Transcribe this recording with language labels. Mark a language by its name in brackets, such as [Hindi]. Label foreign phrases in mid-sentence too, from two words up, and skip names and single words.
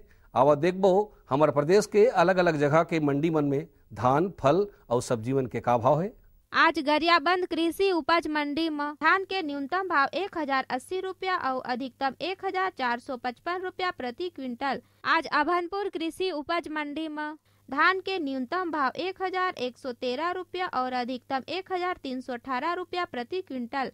[Chhattisgarhi] आवा देखबो हमारे प्रदेश के अलग अलग जगह के मंडी मन में धान, फल और सब्जी मन के का भाव है। आज गरियाबंद कृषि उपज मंडी में धान के न्यूनतम भाव 1,080 रुपया और अधिकतम 1,455 रुपया प्रति क्विंटल। आज अभनपुर कृषि उपज मंडी में धान के न्यूनतम भाव 1113 रुपया और अधिकतम 1318 रुपया प्रति क्विंटल।